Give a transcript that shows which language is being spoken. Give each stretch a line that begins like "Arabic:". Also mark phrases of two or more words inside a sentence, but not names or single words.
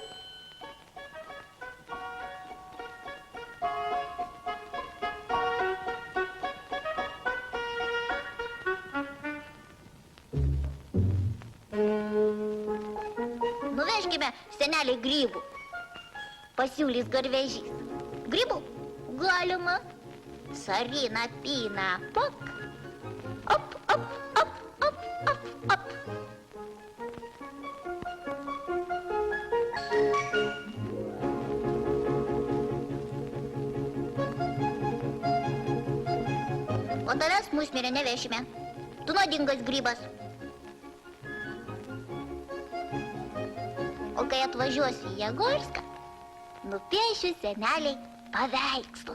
Lithuanian: Nuvežkime seneliai grybų. Pasiūlys garvežys. Grybų? Galima. Sarina, Pina, Pak. Op, op, op, op, op, op. O tavęs musmirę nevešime. Tu nuodingas grybas. O kai atvažiuosiu į Jagorską, nupiešiu seneliai paveikslą.